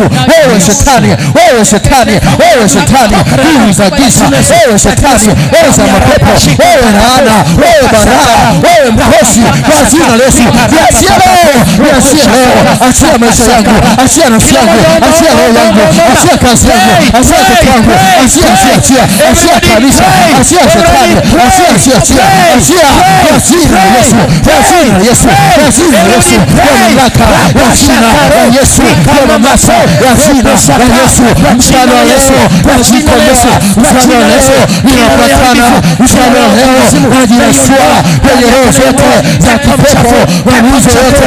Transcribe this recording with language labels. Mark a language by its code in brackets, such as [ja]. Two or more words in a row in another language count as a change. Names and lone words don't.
[sw] Wewe shetani, wewe shetani, wewe shetani, nguvu za giza, wewe shetani, wewe za mapepo, wewe laana, wewe baraa, wewe mkosi, kwa jina la Yesu, niachie leo, niachie leo, achia maisha yangu, achia nafsi yangu, achia roho yangu, achia kazi yangu, achia watoto wangu, achia, achia, achia kanisa, achia shetani, achia, achia, achia, achia kwa jina la Yesu, kwa jina la Yesu, kwa jina la Yesu, kwa mamlaka ya jina la Yesu, kwa mamlaka ya jina la Yesu, mfano wa Yesu, kwa jina la Yesu, mfano wa Yesu, ninapatana mfano wa Yesu, najinasua kwenye roho zote za kipepo, mamuzo yote